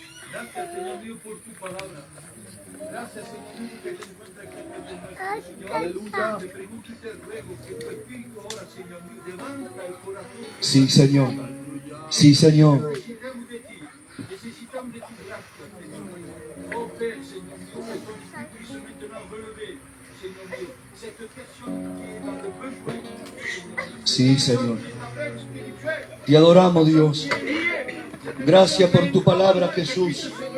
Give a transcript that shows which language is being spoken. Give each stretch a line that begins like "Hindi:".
Spanish: Gracias, Señor Dios, por tu palabra. Gracias, Señor Dios, que te encuentras aquí. Señor, aleluya. Te pregunto y te ruego que tu espíritu ahora, Señor Dios, levanta el corazón. Sí, Señor. Sí, Señor. Necesitamos de ti. Necesitamos de tu gracia, Señor.
French: Oh Père,
Spanish: Señor Dios,
French: que ton esprit puisse maintenant relever, Señor Dios, cette personne qui est dans le besoin.
Spanish: Sí, Señor. Te adoramos, Dios. Gracias por tu palabra, Jesús.